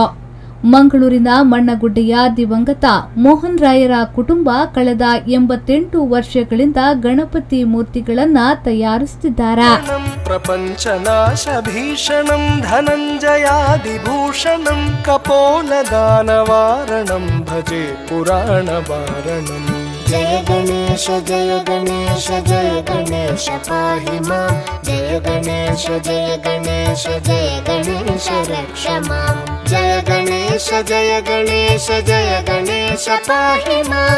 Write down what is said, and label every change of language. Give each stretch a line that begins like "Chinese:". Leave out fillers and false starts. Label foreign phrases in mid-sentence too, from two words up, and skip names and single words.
Kannada: ಮಂಗಳೂರಿನ ಮಣ್ಣಗುಡ್ಡೆಯ ದಿವಂಗತ ಮೋಹನ್ ರಾಯರ ಕುಟುಂಬ ಕಳೆದ 88 ವರ್ಷಗಳಿಂದ ಗಣಪತಿ ಮೂರ್ತಿಗಳನ್ನ ತಯಾರಿಸುತ್ತಿದ್ದಾರೆ.
Sanskrit: ಪ್ರಪಂಚನಾಶ ಭೀಷಣಂ ಧನಂಜಯಾದಿಭೂಷಣಂ ಕಪೋಲದಾನವಾರಣಂ ಭಜೆ ಪುರಾಣ ವಾರಣಂ. जय गणेश जय गणेश जय गणेश पाहि मां. जय गणेश जय गणेश जय गणेश रक्ष मां. जय गणेश जय गणेश जय गणेश पाहि मां.